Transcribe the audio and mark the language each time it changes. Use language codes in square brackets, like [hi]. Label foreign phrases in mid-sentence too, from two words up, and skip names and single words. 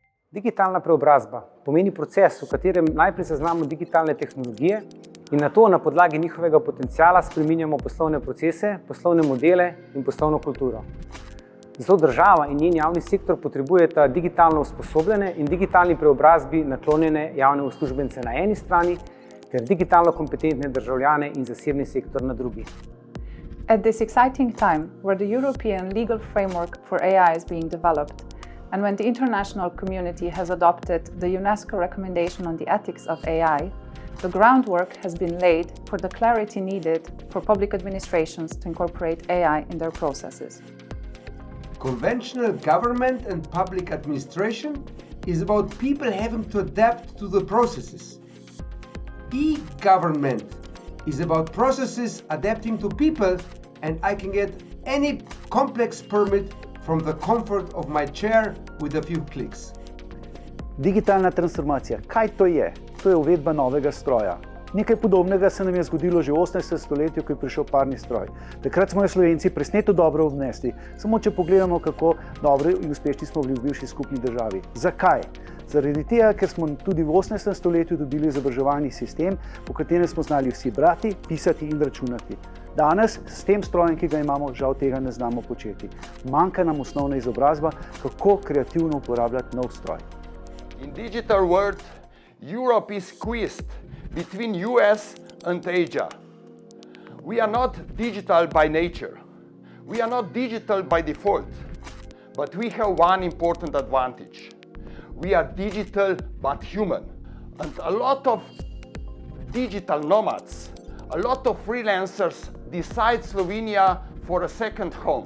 [sl] Digitalna preobrazba pomeni proces, v katerem najprej zaznamo digitalne tehnologije in nato na podlagi njihovega potenciala spreminjamo poslovne procese, poslovne modele in poslovno kulturo. Zato država in njen javni sektor potrebujeta digitalno usposobljene in digitalni preobrazbi naklonjene javne uslužbence na eni strani ter digitalno kompetentne državljane in zasebni sektor na drugi. [en] At this exciting time, where the European legal framework for AI is being developed, and when the international community has adopted the UNESCO recommendation on the ethics of AI, the groundwork has been laid for the clarity needed for public administrations to incorporate AI in their processes. Conventional government and public administration is about people having to adapt to the processes. E-government is about processes adapting to people, and I can get any complex permit from the comfort of my chair with a few clicks. [sl] Digitalna transformacija. Kaj to je? To je uvedba novega stroja. Nekaj podobnega se nam je zgodilo že v 18. stoletju, ko je prišel parni stroj. Takrat smo jo Slovenci presneto dobro obnesli, samo če pogledamo, kako dobri in uspešni smo bili v bivši skupni državi. Zakaj? Zaradi tega, ker smo tudi v 18. stoletju dobili izobraževalni sistem, po katerem smo znali vsi brati, pisati in računati. Danes s tem strojem, ki ga imamo, žal tega ne znamo početi. Manjka nam osnovna izobrazba, kako kreativno uporabljati nov stroj. [en] In digital world, Europe is squeezed between US and Asia. We are not digital by nature. We are not digital by default. But we have one important advantage. We are digital but human. And a lot of digital nomads, a lot of freelancers decide Slovenia for a second home.